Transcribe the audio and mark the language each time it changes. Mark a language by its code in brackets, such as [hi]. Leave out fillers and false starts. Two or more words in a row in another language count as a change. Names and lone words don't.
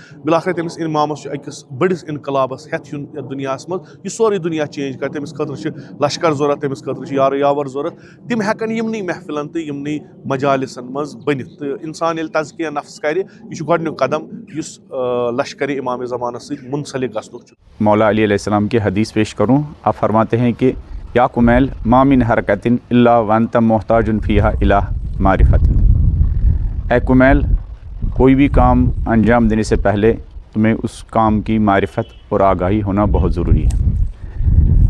[ks] بِلاخر تٔمِس اِمامس چھُ أکِس بٔڑِس انقلابس ہٮ۪تھ یُن یتھ دُنیاہس منٛز یہِ سورُے دُنیا چینج کرِ. تٔمِس خٲطرٕ چھِ لشکر ضوٚرتھ، تٔمِس خٲطرٕ چھِ یارٕ یاور ضوٚرتھ. تِم ہٮ۪کن یِمنٕے محفلن تہٕ یِمنٕے مجالسن منٛز بٔنِتھ. تہٕ انسان ییٚلہِ تزکیہ نفس کرِ، یہِ چھُ گۄڈنیُک قدم یُس لشکر امام زمانس سۭتۍ منسلک گژھنُک چھُ. [ur] مولا علی [ar] علیہ السلام [ur] کی حدیث پیش کروں. آپ فرماتے ہیں کہ [ar] یا کمیل ما من حرکت الا وانت محتاج فیہا الی معرفت. [ur] اے کمیل، کوئی بھی کام انجام دینے سے پہلے تمہیں اس کام کی معرفت اور آگاہی ہونا بہت ضروری ہے.